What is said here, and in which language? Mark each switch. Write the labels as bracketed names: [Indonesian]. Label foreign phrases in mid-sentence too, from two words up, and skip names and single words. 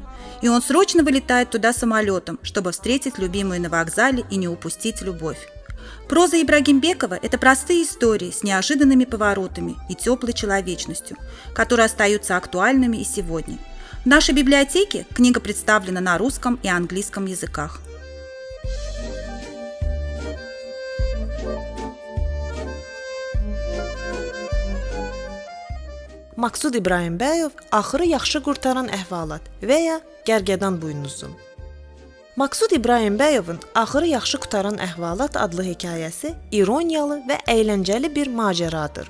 [Russian] И он срочно вылетает туда самолетом, чтобы встретить любимую на вокзале и не упустить любовь. Проза Ибрагимбекова – это простые истории с неожиданными поворотами и теплой человечностью, которые остаются актуальными и сегодня. В нашей библиотеке книга представлена на русском и английском языках. [Azerbaijani] Maksud İbrahimbəyov axırı yaxşı qurtaran əhvalat və ya Gərgədan buynuzu. Maksud İbrahimbəyovun Axırı yaxşı qurtaran əhvalat adlı hekayəsi ironiyalı və əyləncəli bir macəradır.